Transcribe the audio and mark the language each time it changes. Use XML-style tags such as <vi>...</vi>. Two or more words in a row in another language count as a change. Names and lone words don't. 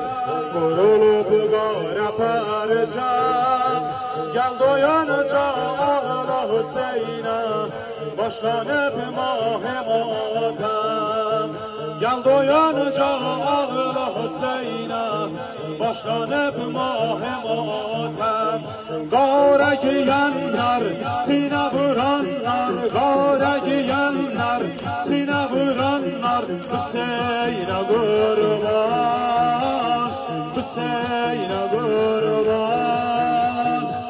<tr>Vurulup qara parça, gel doyanca ağla Hüseyin'e, başlanıp mah-ı matem. Gel doyanca ağla Hüseyin'e, başlanıp mah-ı matem. Qara giyenler,</tr> <az>sinə vuranlar,</az> <tr>qara giyenler,</tr> <az>sinə vuranlar,</az> <tr>Hüseyin'e qurban, Hüseyin'e qurban,</tr>